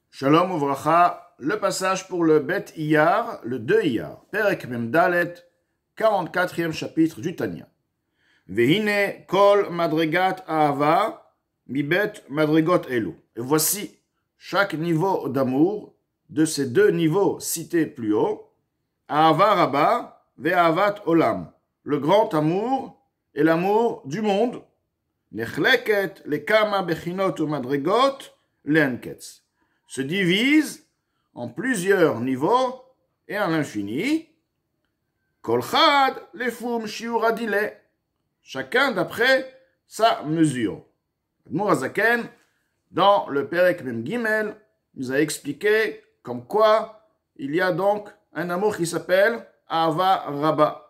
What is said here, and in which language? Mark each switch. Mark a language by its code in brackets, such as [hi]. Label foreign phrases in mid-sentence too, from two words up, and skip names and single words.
[he] שלום וברכה, [fr] le passage pour le [he] ב' אייר, [fr] le 2 Iyar, [he] פרק מ"ד, [fr] 44e chapitre du Tanya. [he] והנה כל מדרגת אהבה מב' מדרגות אלו. [fr] Et voici chaque niveau d'amour de ces deux niveaux cités plus haut, [he] אהבה רבה ואהבת עולם, [fr] le grand amour et l'amour du monde, [he] נחלקת לכמה בחינות ומדרגות לאין קץ, [fr] se divise en plusieurs niveaux et à l'infini. [he] כל חד לפום שיעורא דיליה, [fr] chacun d'après sa mesure. Admour HaZaken, dans le [he] פרק מ"ג, [fr] nous a expliqué comme quoi il y a donc un amour qui s'appelle [he] אהבה רבה.